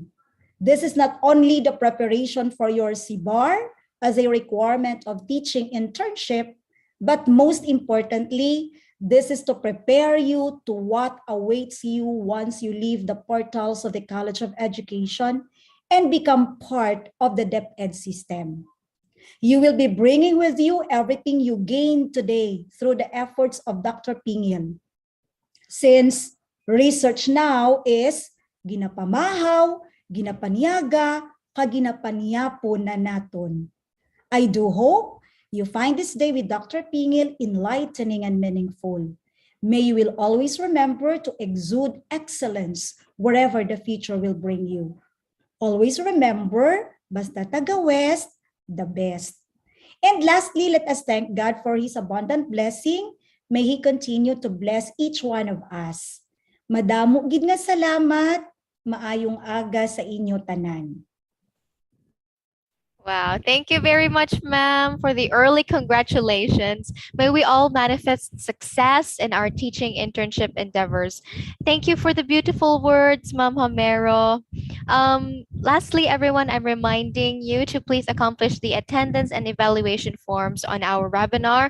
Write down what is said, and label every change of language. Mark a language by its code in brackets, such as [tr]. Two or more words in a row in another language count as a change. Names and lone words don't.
[en] This is not only the preparation for your CBAR as a requirement of teaching internship, but most importantly, this is to prepare you to what awaits you once you leave the portals of the College of Education and become part of the DepEd system. You will be bringing with you everything you gained today through the efforts of Dr. Pingil. Since research now is [hil] ginapamahaw, ginapaniaga, kaginapaniyapo na naton. [en] I do hope you find this day with Dr. Pingil enlightening and meaningful. May you will always remember to exude excellence wherever the future will bring you. Always remember, [hil] basta taga [en] West, the best. And lastly, let us thank God for His abundant blessing. May He continue to bless each one of us. [hil] Madamo gid nga salamat, maayong aga sa inyo tanan. [en] Wow, thank you very much, ma'am, for the early congratulations. May we all manifest success in our teaching internship endeavors. Thank you for the beautiful words, Ma'am Homero. Lastly, everyone, I'm reminding you to please accomplish the attendance and evaluation forms on our webinar.